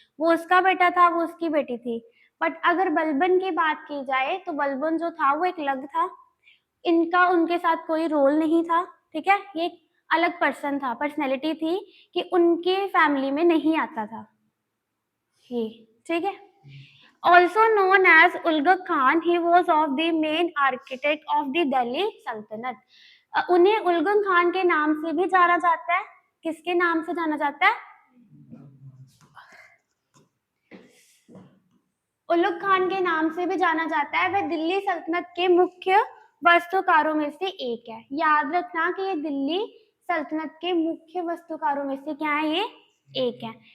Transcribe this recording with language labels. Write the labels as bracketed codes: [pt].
[hi] वो उसका बेटा था, वो उसकी बेटी थी। बट अगर बलबन की बात की जाए तो बलबन जो था वो एक अलग था। इनका उनके साथ कोई रोल नहीं था। ठीक है, ये एक अलग पर्सन था, पर्सनैलिटी थी कि उनके फैमिली में नहीं आता था ये। ठीक है, [en] also known as Ulugh Khan, he was of the main architect of the Delhi Sultanate। [hi] उन्हें उलगुन खान के नाम से भी जाना जाता है। किसके नाम से जाना जाता है? उलुग खान के नाम से भी जाना जाता है। वह दिल्ली सल्तनत के मुख्य वास्तुकारों में से एक है। याद रखना कि ये दिल्ली सल्तनत के मुख्य वास्तुकारों में से क्या है, ये एक है।